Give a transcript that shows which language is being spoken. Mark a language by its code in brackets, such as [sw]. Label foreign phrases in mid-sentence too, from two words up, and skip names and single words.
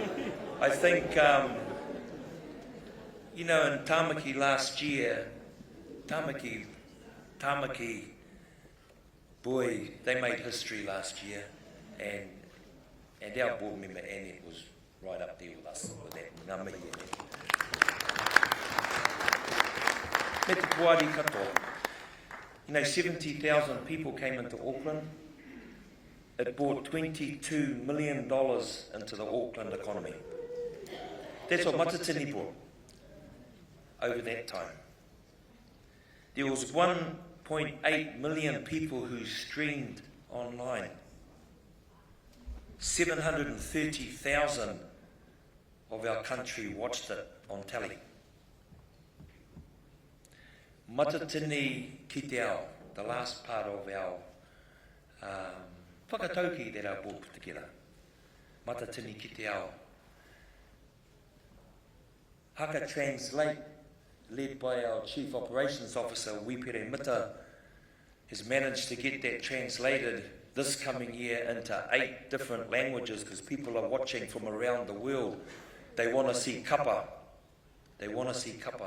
[en] I think, you know, in Tāmaki last year, Tāmaki, boy, they made history last year, and our board member Annette was right up there with us with that [mi] ngā mihi. Me te puari katoa. [en] You know, 70,000 people came into Auckland. It brought $22 million into the Auckland economy. That's what Matatini brought over that time. There was 1.8 million people who streamed online. 730,000 of our country watched it on telly. [mi] Matatini ki te ao, [en] the last part of our whakatauki that our board put together. [mi] Matatini ki te ao. [en] Haka Translate, led by our Chief Operations Officer, Wipere Mita, has managed to get that translated this coming year into 8 different languages because people are watching from around the world. They want to see kapa. They want to see kapa.